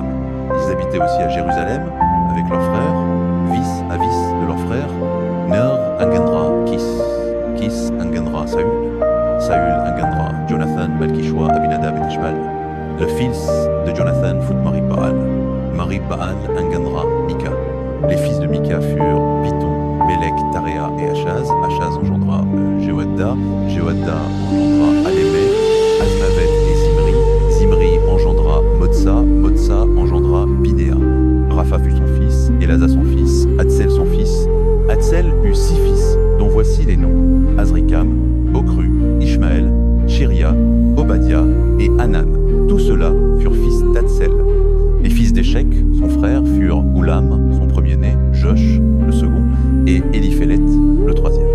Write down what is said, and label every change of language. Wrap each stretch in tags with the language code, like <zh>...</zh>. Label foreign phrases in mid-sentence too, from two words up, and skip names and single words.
<fr>Ils habitaient aussi à Jérusalem avec leurs frères, vis à vis de leurs frères, Ner engendra Kis engendra Saül engendra Jonathan, Malkishua, Abinadab et Ishmael. Le fils de Jonathan fut Marie-Baal. Marie-Baal engendra Mika. Les fils de Mika furent Piton, Mélek, Tarea et Achaz. Achaz engendra Jehoadda. Jehoadda engendra Alémé, Azmavet et Zimri. Zimri engendra Motsa. Motsa engendra Binéa. Rapha fut son fils, Elasa son fils, Hatzel son fils. Hatzel eut 6 fils, dont voici les noms: Azrikam, Bokru, Ishmaël, Shiria, Obadiah et Hanan. Tous ceux-là furent fils d'Hatzel. Les fils d'Échec, son frère, furent Oulam, son premier-né, Josh, le second, et Éliphélet, le troisième.</fr>